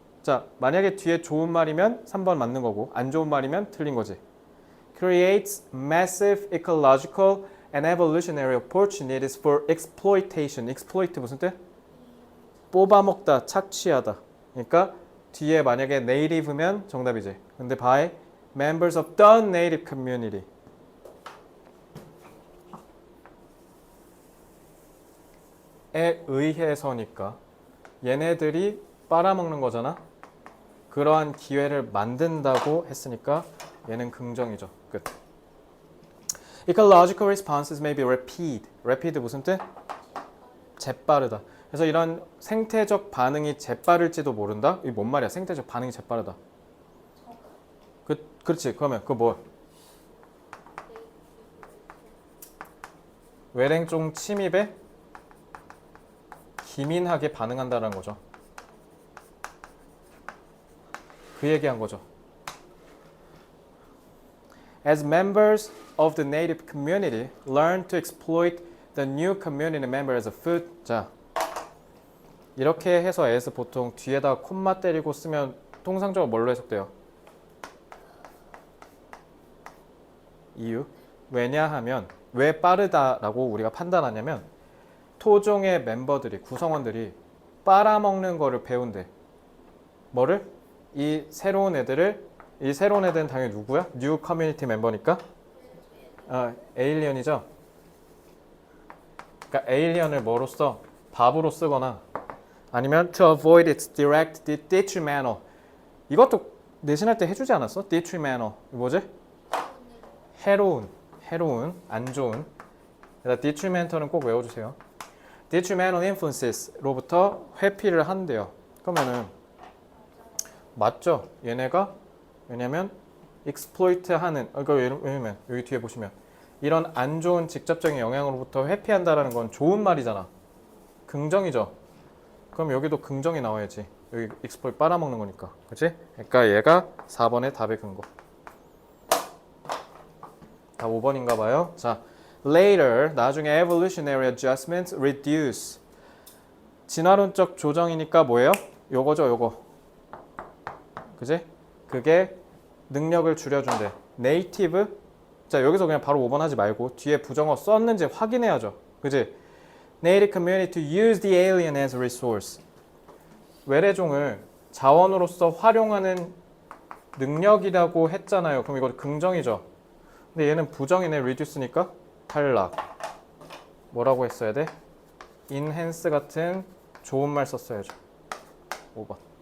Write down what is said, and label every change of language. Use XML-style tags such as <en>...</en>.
<ko>자, 만약에 뒤에 좋은 말이면 3번 맞는 거고 안 좋은 말이면 틀린 거지.</ko> <en>creates massive ecological and evolutionary opportunities for exploitation. exploit</en> <ko>무슨 뜻? 뽑아먹다, 착취하다. 그러니까 뒤에 만약에 native면 정답이지.</ko> <en>근데 by members of the native community.</en> <ko>에 의해서니까 얘네들이 빨아먹는 거잖아. 그러한 기회를 만든다고 했으니까 얘는 긍정이죠.</ko> <en>끝. Ecological responses may be rapid. rapid</en> <ko>무슨 뜻? 재빠르다. 그래서 이런 생태적 반응이 재빠를지도 모른다? 이게 뭔 말이야? 생태적 반응이 재빠르다. 그렇지. 그러면 그거 뭐? 외래종 침입에 기민하게 반응한다는 거죠. 그 얘기한 거죠.</ko> <en>As members of the native community learn to exploit the new community member as a food.</en> <ko>자, 이렇게 해서 as 보통 뒤에다 콤마 때리고 쓰면 통상적으로 뭘로 해석돼요? 이유. 왜냐하면 왜 빠르다라고 우리가 판단하냐면 토종의 멤버들이 구성원들이 빨아먹는 거를 배운대. 뭐를? 이 새로운 애들은 당연히 누구야? 뉴 커뮤니티 멤버니까 에일리언이죠. 그러니까 에일리언을 뭐로써? 밥으로 쓰거나 아니면</ko> <en>to avoid its direct detrimental.</en> <ko>이것도 내신할 때 해주지 않았어? detrimental 뭐지? 해로운, 안 좋은. detrimental은 꼭 외워주세요. detrimental influences로부터 회피를 한대요. 그러면은 맞죠? 얘네가 왜냐면 exploit 하는 그러니까 왜냐면 여기 뒤에 보시면 이런 안 좋은 직접적인 영향으로부터 회피한다라는 건 좋은 말이잖아. 긍정이죠. 그럼 여기도 긍정이 나와야지. 여기 exploit 빨아먹는 거니까. 그치? 그러니까 얘가 4번의 답의 근거. 다 5번인가 봐요.</ko> <en>자, later 나중에 evolutionary adjustments reduce.</en> <ko>진화론적 조정이니까 뭐예요? 요거죠, 요거. 그지? 그게 능력을 줄여준대. native. 자, 여기서 그냥 바로 5번 하지 말고 뒤에 부정어 썼는지 확인해야죠. 그지?</ko> <en>native community to use the alien as a resource.</en> <ko>외래종을 자원으로서 활용하는 능력이라고 했잖아요. 그럼 이거 긍정이죠. 근데 얘는 부정이네. reduce니까 탈락. 뭐라고 했어야 돼? enhance 같은 좋은 말 썼어야죠. 5번.</ko>